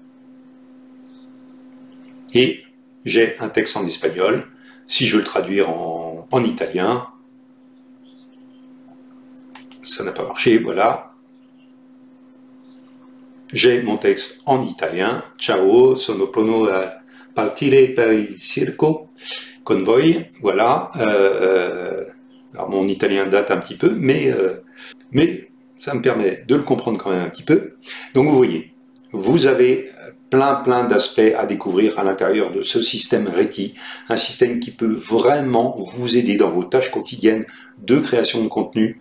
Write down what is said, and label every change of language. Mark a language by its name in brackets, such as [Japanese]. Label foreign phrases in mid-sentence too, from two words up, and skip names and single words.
[French] Et j'ai un texte en espagnol. Si je veux le traduire en italien, ça n'a pas marché, voilà. J'ai mon texte en italien. [Italian] Ciao, sono pronto a partire per il circo con voi. [French] Voilà. Alors mon italien date un petit peu, mais ça me permet de le comprendre quand même un petit peu. Donc vous voyez, vous avez plein d'aspects à découvrir à l'intérieur de ce système RETI, un système qui peut vraiment vous aider dans vos tâches quotidiennes de création de contenu.